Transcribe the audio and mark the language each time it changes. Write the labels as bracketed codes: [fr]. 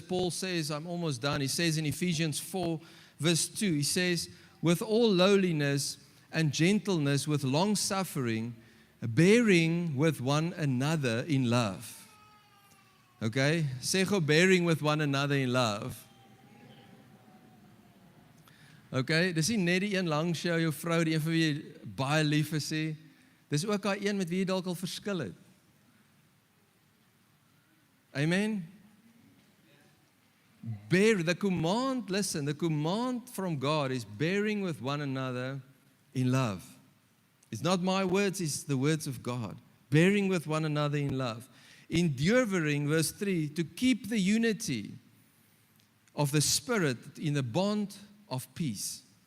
[en] Paul says, I'm almost done. He says in Ephesians 4, verse 2, he says, with all lowliness and gentleness, with long suffering, bearing with one another in love. Okay, [af] sê gou [en] bearing with one another in love. [af] Okay, dis nie net die een langs jou vrou, die een vir wie jy baie lief is nie. Dis ook daai een met wie jy dalk al verskil het. Amen. [en] Bear, the command, listen, the command from God is bearing with one another in love. It's not my words, it's the words of God. Bearing with one another in love. Enduring, verse 3, to keep the unity of the Spirit in the bond of peace.